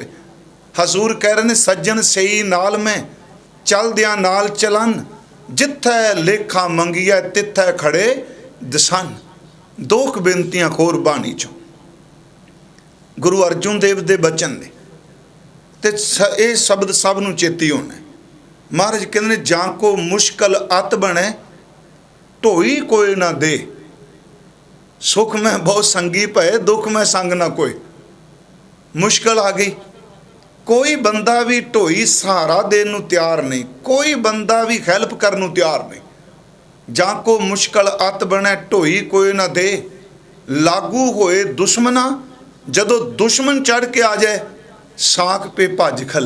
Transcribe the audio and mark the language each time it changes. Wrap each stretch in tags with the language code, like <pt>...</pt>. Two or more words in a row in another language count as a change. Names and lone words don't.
<pa>ਹਜ਼ੂਰ ਕਹਿ ਰਹੇ ਨੇ ਸੱਜਣ ਸਹੀ ਨਾਲ ਮੈਂ, ਚਲਦਿਆਂ ਨਾਲ ਚਲਨ, ਜਿੱਥੇ ਲੇਖਾ ਮੰਗਿਆ ਤਿੱਥੇ ਖੜ੍ਹੇ ਦੱਸਣ। 2 ਬੇਨਤੀਆਂ ਖੋਰ ਬਾਣੀ ਚੋਂ ਗੁਰੂ ਅਰਜੁਨ ਦੇਵ ਦੇ ਬਚਨ ਨੇ, ਤੇ ਯੇ ਸ਼ਬਦ ਸਬ ਨੂੰ ਚੇਤੀ ਹੋਣਾ। ਮਹਾਰਾਜ ਕਹਿੰਦੇ ਨੇ ਜਾਂ ਕੋ ਮੁਸ਼ਕਿਲ ਅਤ ਬਣੇ, ਢੋਈ ਕੋਈ ਨਾ ਦੇ, ਸੁਖ ਮੇਂ ਬਹੁਤ ਸੰਗੀ ਭਏ, ਦੁਖ ਮੇਂ ਸੰਗ ਨਾ ਕੋਈ। ਮੁਸ਼ਕਿਲ ਆ ਗਈ, ਕੋਈ ਬੰਦਾ ਭੀ ਢੋਈ ਸਹਾਰਾ ਦੇਣ ਨੂੰ ਤਿਆਰ ਨਹੀਂ, ਕੋਈ ਬੰਦਾ ਭੀ ਹੈਲਪ ਕਰਨ ਨੂੰ ਤਿਆਰ ਨਹੀਂ। ਜਾਂ ਕੋ ਮੁਸ਼ਕਿਲ ਅਤ ਬਣੇ, ਢੋਈ ਕੋਈ ਨਾ ਦੇ, ਲਾਗੂ ਹੋਏ ਦੁਸ਼ਮਨਾ, ਜਦੋਂ ਦੁਸ਼ਮਨ ਚੜ੍ਹ ਕੇ ਆ ਜਾਏ, ਸਾਕ ਪੇ ਭਜ ਖਲੇ।</pa>